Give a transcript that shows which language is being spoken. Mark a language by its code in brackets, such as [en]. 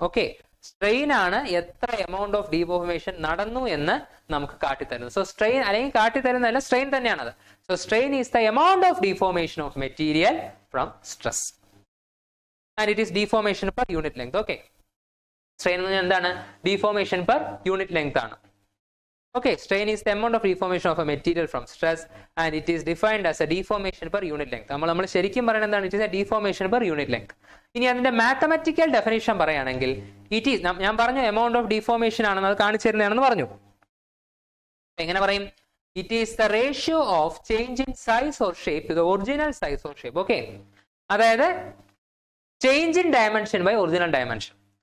[ml] Okay, strain ആണ് എത്ര amount of deformation നടന്നു എന്ന് നമുക്ക് കാട്ടിത്തരുന്നത്. സോ സ്ട്രെയിൻ അല്ലെങ്കിൽ കാട്ടിത്തരുന്നതല്ല, സ്ട്രെയിൻ തന്നെയാണത്. [en] So strain is the amount of deformation of material from stress and it is deformation per unit length. [ml] Okay, strain എന്ന് പറഞ്ഞാൽ എന്താണ്? ഡീഫോർമേഷൻ പെർ യൂണിറ്റ് ലെങ്ത് ആണ്. [en] Okay, strain is the amount of deformation of a material from stress and it is defined as a deformation per unit length. [ml] നമ്മൾ ശരിക്കും പറയുന്നത് എന്താണ്? [en] It is a deformation per unit length. [ml] ഇനി അതിന്റെ mathematical definition പറയുകയാണെങ്കിൽ it is, ഞാൻ പറഞ്ഞു amount of deformation ആണെന്ന്, അത് കാണിച്ചു തരുന്നതാണെന്ന് പറഞ്ഞു. എങ്ങനെ പറയും? [en] It is the ratio of change in size or shape to the original size or shape. [ml] Okay, അതായത് change in dimension by original dimension.